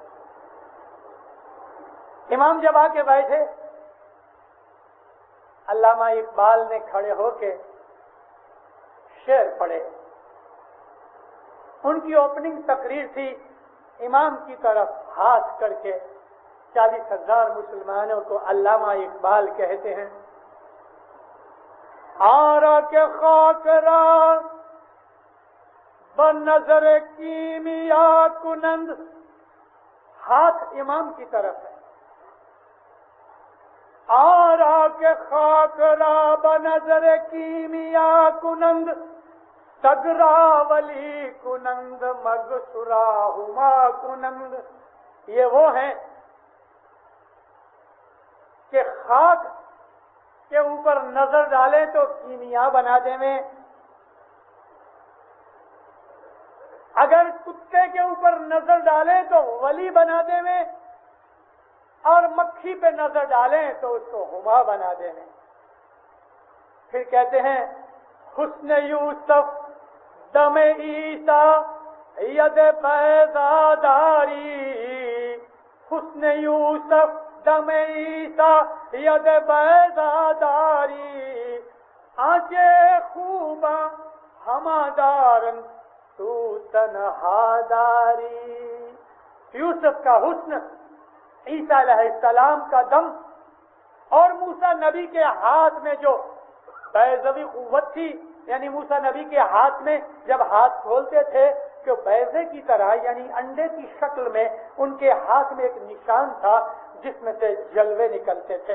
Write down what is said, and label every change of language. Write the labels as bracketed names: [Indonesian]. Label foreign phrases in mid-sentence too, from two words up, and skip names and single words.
[Urdu] امام جب آ کے بیٹھے، علامہ اقبال نے کھڑے ہو کے شعر پڑھے. ان کی اوپننگ تقریر تھی. امام کی طرف ہاتھ کر کے 40,000 مسلمانوں کو علامہ اقبال کہتے ہیں [Persian] آرا کے خاک را بنظر کیمیا کنند، [Urdu] ہاتھ امام کی طرف ہے، [Persian] آرا کے خاک را بنظر کیمیا کنند، سگرا ولی کنند مگسرا ہما کنند. [Urdu] یہ وہ ہیں کہ خاک کے اوپر نظر ڈالیں تو کیمیا بنا دیں میں، اگر کتے کے اوپر نظر ڈالیں تو ولی بنا دیں میں، اور مکھی پہ نظر ڈالیں تو اس کو ہما بنا دیں میں. پھر کہتے ہیں [Persian] حسن یوسف دم عیسیٰ ید بیضاداری، حسن یوسف دم عیسیٰ ید بیضاداری، آنچے خوباں ہما دارن تو تنہا داری. [Urdu] یوسف کا حسن، عیسیٰ علیہ السلام کا دم، اور موسیٰ نبی کے ہاتھ میں جو بیضوی قوت تھی، یعنی موسیٰ نبی کے ہاتھ میں جب ہاتھ کھولتے تھے کہ بیضے کی طرح یعنی انڈے کی شکل میں ان کے ہاتھ میں ایک نشان تھا جس میں سے جلوے نکلتے تھے.